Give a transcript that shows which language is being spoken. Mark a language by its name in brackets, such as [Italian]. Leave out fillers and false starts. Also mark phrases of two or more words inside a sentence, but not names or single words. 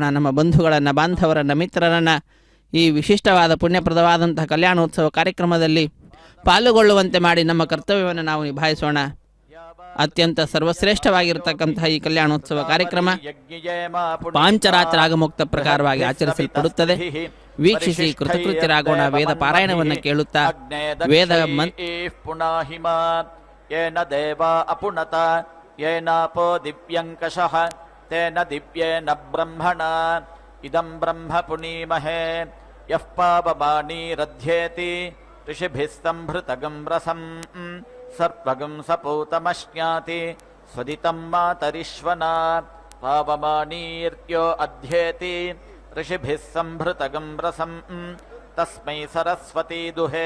[Kannada] ನಮ್ಮ ಬಂಧುಗಳನ್ನು, ಬಾಂಧವರನ್ನು, ಮಿತ್ರರನ್ನು ಈ ವಿಶಿಷ್ಟವಾದ ಪುಣ್ಯಪ್ರದವಾದಂತಹ ಕಲ್ಯಾಣೋತ್ಸವ ಕಾರ್ಯಕ್ರಮದಲ್ಲಿ ಪಾಲುಗೊಳ್ಳುವಂತೆ ಮಾಡಿ ನಮ್ಮ ಕರ್ತವ್ಯವನ್ನು ನಾವು ನಿಭಾಯಿಸೋಣ. ಅತ್ಯಂತ ಸರ್ವಶ್ರೇಷ್ಠವಾಗಿರತಕ್ಕಂತಹ ಈ ಕಲ್ಯಾಣೋತ್ಸವ ಕಾರ್ಯಕ್ರಮ ಪಾಂಚರಾತ್ರ ಆಗಮುಕ್ತ ಪ್ರಕಾರವಾಗಿ ಆಚರಿಸಲ್ಪಡುತ್ತದೆ. ವೀಕ್ಷಿಸಿ ಕೃತಕೃತ್ಯರಾಗೋಣ. ವೇದ ಪಾರಾಯಣವನ್ನು ಕೇಳುತ್ತಾ ವೇದ [Sanskrit] ಯೇನ ದೇವಾ ಅಪುನತ ಯೇನಾಪೋ ದಿವ್ಯಂಕಷಃ ತೇನ ದಿವ್ಯೇನ ಬ್ರಹ್ಮಣ ಇದಂ ಬ್ರಹ್ಮ ಪುನೀಮಹೇ ಯಃ ಪಾವಮಾನೀರಧ್ಯೇತಿ ಋಷಿಭಿಃ ಸಂಭೃತಗಂ ರಸಂ ಸರ್ಪಗಂ ಸಪೂತಮಶ್ನಾತಿ ಸ್ವದಿತಂ ಮಾತರಿಶ್ವನಾ ಪಾವಮಾನೀರ್ಯೋ ಅಧ್ಯೇತಿ ಋಷಿಭಿಃ ಸಂಭೃತಗಂ ರಸಂ ತಸ್ಮೈ ಸರಸ್ವತೀ ದುಹೇ